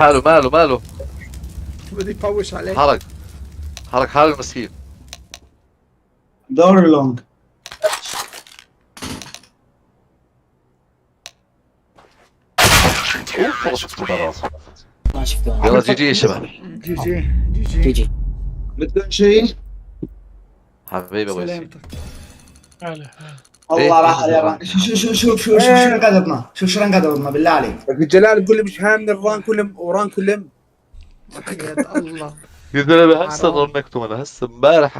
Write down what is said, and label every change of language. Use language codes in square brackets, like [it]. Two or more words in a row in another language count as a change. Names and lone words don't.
[ar] بدي يفوش عليه. حرق حرك حال المسكين. دور لونج. اوف والله شفت براسه. ما شفته. يلا [en] GG [ar] يا شباب. [en] GG GG. GG. [ar] بدكم شيء؟ حبيبي ابو ياسين. سلامتك. هلا والله راح إيه، على شوف رنقدتنا، شوف رنقدتنا بالله عليك. جلال تقول لي مش هامني الرانك ورانك كلم. يا الله. يا زلمه هسه رنكتهم انا هسه امبارح.